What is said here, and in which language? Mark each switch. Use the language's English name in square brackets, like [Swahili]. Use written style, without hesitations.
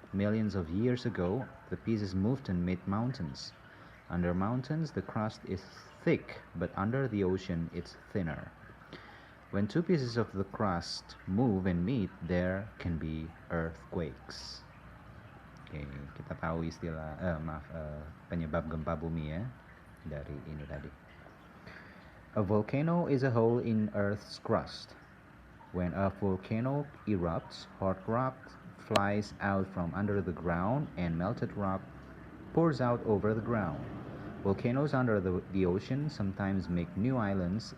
[English] Millions of years ago, the pieces moved and made mountains. Under mountains, the crust is thick, but under the ocean, it's thinner. When two pieces of the crust move and meet, there can be earthquakes. [Indonesian] Oke, kita tahu istilah penyebab gempa bumi ya dari ini tadi. [English] A volcano is a hole in Earth's crust. When a volcano erupts, hot rock flies out from under the ground and melted rock pours out over the ground. Volcanoes under the ocean sometimes make new islands.